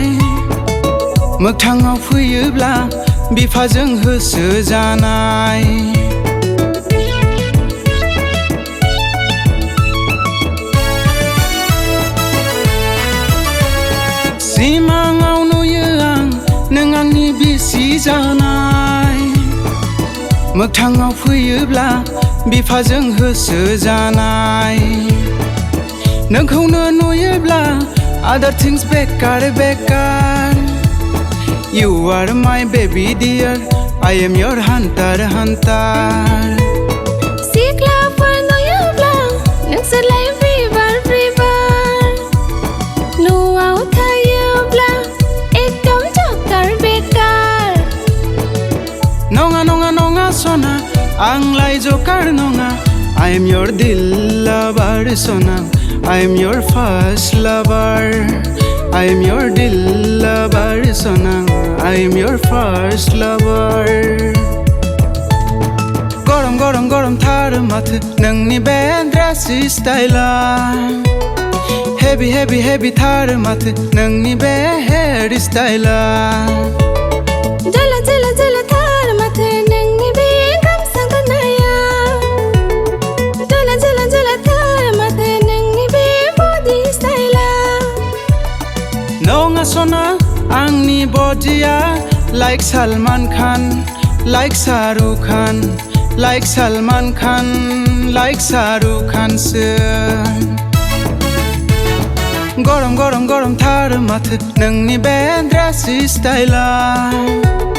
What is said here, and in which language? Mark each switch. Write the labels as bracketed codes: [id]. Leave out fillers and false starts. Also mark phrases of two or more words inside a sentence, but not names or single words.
[brx] Mokthangaw फैयोब्ला बिफाजों होसो जानाय सिमाङाव नुयो आं नों आंनि बिसि जानाय मोगथाङाव फैयोब्ला बिफाजों होसो जानाय नोंखौनो नुयोब्ला [en] other things [brx] bekar bekar [en] You are my baby dear I am your hunter hunter [brx] Siklapar नुयोब्ला नोंसोरलाय बिबार बिबार न'आव थायोब्ला एकदम जकार बेकार नङा नङा नङा सना आंलाय जकार नङा [en] I am your dil lover sona I am your first lover I am your dil lover sona I am your first lover [brx] Gorom Gorom Gorom Thar Mathw nongni be [en] dressy style [brx] Heavy heavy heavy Thar Mathw nongni be [en] hair style [brx] Jala jala jala Thar Mathw nongni be gamsa ganaya Jala jala jala Thar Mathw nongni be [en] body style [brx] Nonga sona angni bodya [en] like Salman Khan like Shahrukh Khan like Salman Khan like Shahrukh Khan [brx] Gorom Gorom Gorom Thar Mathw nongni be [en] dressy style